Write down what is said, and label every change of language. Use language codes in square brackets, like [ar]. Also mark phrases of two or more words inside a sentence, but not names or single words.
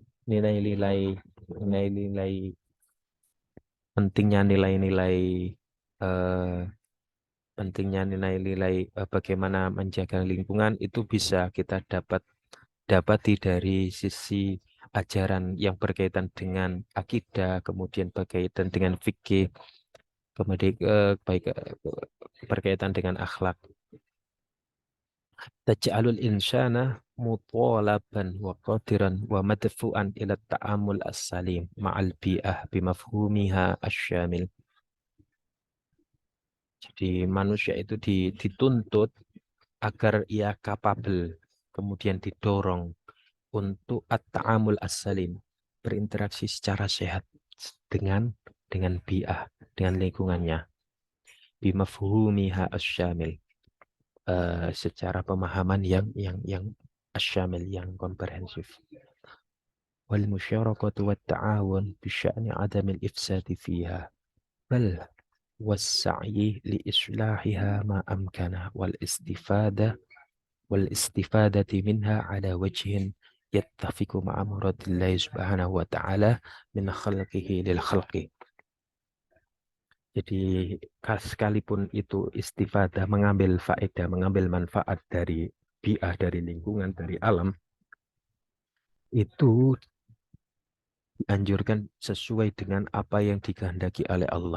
[id] Nilai-nilai pentingnya nilai-nilai eh, bagaimana menjaga lingkungan itu bisa kita dapati dari sisi ajaran yang berkaitan dengan akidah, kemudian berkaitan dengan fikih, kemudian berkaitan dengan akhlak. [ar] تجعل الإنسان مطالبا وقادرا ومدفوعا إلى التعامل السليم مع البيئة بمفهومها الشامل. [id] Jadi manusia itu dituntut agar ia kapabel, kemudian didorong untuk [ar] التعامل السليم, [id] berinteraksi secara sehat dengan bi'ah, dengan lingkungannya, [ar] بمفهومها الشامل, [id] secara pemahaman yang asyamil, yang komprehensif. [ar] والمشاركة والتعاون بشأن عدم الإفساد فيها بل والسعي لإصلاحها ما أمكن والاستفادة منها على وجه يتفق مع مراد الله سبحانه وتعالى من خلقه للخلق. [id] Jadi sekalipun itu istifadah, mengambil faedah, mengambil manfaat dari bi'ah, dari lingkungan, dari alam, itu dianjurkan sesuai dengan apa yang dikehendaki oleh Allah.